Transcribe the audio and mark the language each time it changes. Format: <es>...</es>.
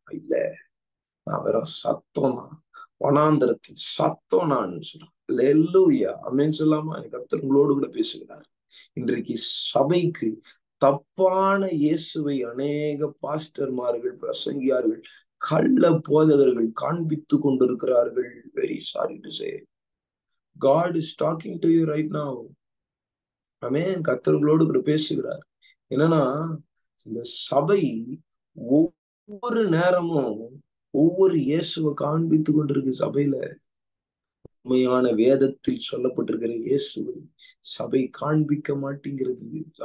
<ta>இல்ல, நான் வெறும் சத்தம் தான், வனாந்தரத்தின் சத்தம் நான் சொல்றேன். அல்லேலூயா, ஆமென் சொல்லாமா? எனக்கு கர்த்தர் உங்களோடு கூட பேசுகிறார். இன்றைக்கு சபைக்கு தப்பான இயேசுவை அநேக பாஸ்டர்மார்கள், பிரசங்கியார்கள், கள்ள போதகர்கள் காண்பித்து கொண்டிருக்கிறார்கள்.</ta> <en>Very sorry to say, God is talking to you right now.</en> <ta>ஆமென். கர்த்தர் உங்களோடு கூட பேசுகிறார். என்னன்னா இந்த சபை ஒவ்வொரு நேரமும் ஒவ்வொரு இயேசுவை காண்பித்து கொண்டிருக்கு. சபையில உண்மையான வேதத்தில் சொல்லப்பட்டிருக்கிற இயேசுவை சபை காண்பிக்க மாட்டேங்கிறது.</ta>